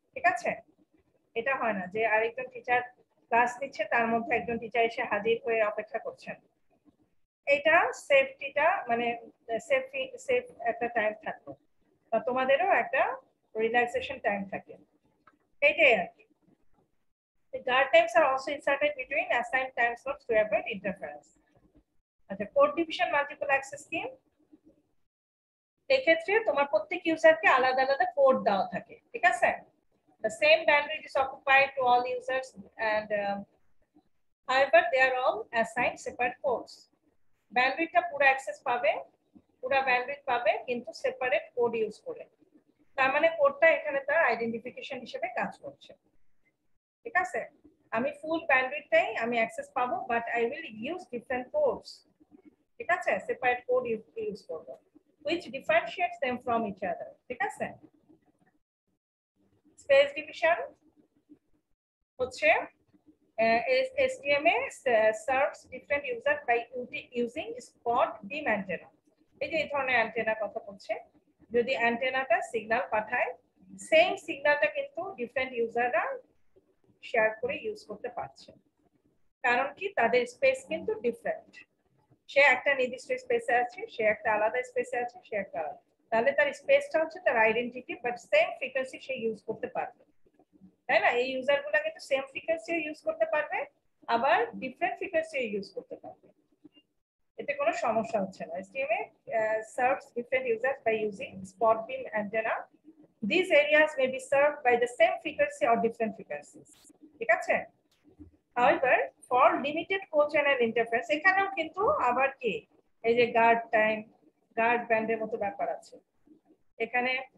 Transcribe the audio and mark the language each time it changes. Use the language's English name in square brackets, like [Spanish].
[Bangla] ঠিক আছে, এটা হয় না যে আরেকজন টিচার ক্লাস নিচ্ছে, তার মধ্যে একজন টিচার এসে হাজির হয়ে অপেক্ষা করছেন। এটা সেফটিটা মানে সেফ একটা টাইম থাকলো, বা তোমাদেরও একটা রিল্যাক্সেশন টাইম থাকে, এইটাই আর কি। [English] The guard times are also inserted between assigned time slots to avoid interference. [Bangla] আচ্ছা, কোড ডিভিশন মাল্টিপল অ্যাক্সেস কি, এক্ষেত্রে তোমার প্রত্যেক ইউজারকে আলাদা আলাদা কোড দেওয়া থাকে। ঠিক আছে, [English] the same bandwidth is occupied to all users and however they are all assigned separate codes. [Bangla] ব্যান্ডউইথটা পুরো অ্যাক্সেস পাবে, পুরো ব্যান্ডউইথ পাবে, কিন্তু সেপারেট কোড ইউজ করে, তার মানে কোডটা এখানে তার আইডেন্টিফিকেশন হিসেবে কাজ করছে। ঠিক আছে, আমি ফুল ব্যান্ডউইথটাই আমি অ্যাক্সেস পাবো, [English] But I will use different codes. [Bangla] ঠিক আছে, সেপারেট কোড ইউজ করব [English] which differentiates them from each other. [Bangla] ঠিক আছে, স্পেস ডিভিশন হচ্ছে [English] SDMA serves different user by using spot beam antenna. [Bangla] এই যে এই ধরনের অ্যান্টেনার কথা বলছে, যদি অ্যান্টেনাটা সিগন্যাল পাঠায়, সেম সিগন্যালটা কিন্তু ডিফারেন্ট ইউজাররা শেয়ার করে ইউজ করতে পারছে, কারণ কি তাদের স্পেস কিন্তু ডিফারেন্ট, সে একটা নির্দিষ্ট স্পেসে আছে, সে একটা আলাদা স্পেসে আছে, সে একটা আলাদা, তাহলে তার স্পেসটা হচ্ছে তার identity, but same frequency say use করতে পারবে, তাই না। এই ইউজারগুলো কিন্তু সেম ফ্রিকোয়েন্সি ইউজ করতে পারবে, আবার ডিফারেন্ট ফ্রিকোয়েন্সি ইউজ করতে পারবে, এতে কোনো সমস্যা হচ্ছে না। [English] SDMA serves different users by using spot beam antenna. These areas may be served by the same frequency or different frequencies. [Bangla] ঠিক আছে, [English] however for limited co-channel interference [Bangla] এখানেও কিন্তু আবার কি এই যে গার্ড টাইম গার্ড ব্যান্ডের মতো ব্যাপার আছে এখানে,